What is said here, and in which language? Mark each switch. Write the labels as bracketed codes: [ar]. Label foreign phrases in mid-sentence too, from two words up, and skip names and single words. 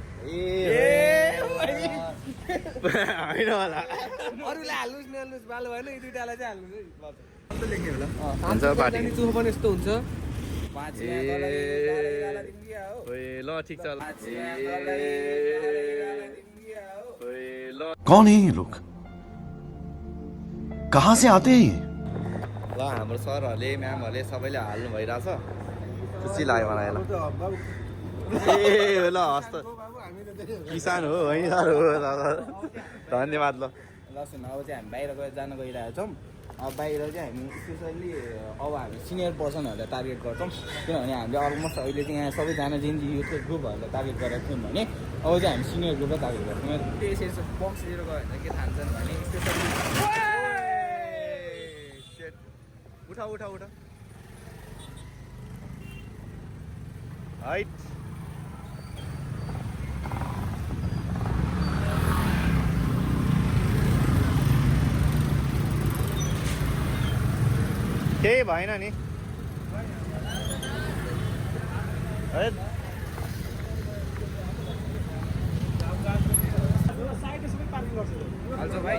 [ne] होइन होला अरूलाई हाल्नुहोस् नहाल्नुहोस् बाल भएन, यी दुइटालाई चाहिँ हाल्नुहोस् हुन्छ पार्टी है। चोखोपन यस्तो हुन्छ। ल ठिक छ ल [hi] कौन है ये लोग कहाँ से आते हैं ये [ne] ल हाम्रो सरहरूले म्यामहरूले सबैले हाल्नु भइरहेछ। खुसी लाग्यो मलाई ल ए ल हस् त किसान हो होइन सर हो धन्यवाद ल ल सुन अब चाहिँ हामी बाहिर जान गइरहेको छौँ। अब बाहिर चाहिँ हामी स्पेसल्ली अब हामी सिनियर पर्सनहरूलाई टार्गेट गर्छौँ किनभने हामीले अलमोस्ट अहिले चाहिँ यहाँ सबैजना जेनजी युथ ग्रुपहरूलाई टार्गेट गरेको थियौँ भने अब चाहिँ हामी सिनियर ग्रुपलाई टार्गेट गर्छौँ। त्यसरी बक्स लिएर गयो भने के थाल्छन् भने स्पेसल्ली उठा उठा उठा हाइट केही भएन नि हाल्छ भाइ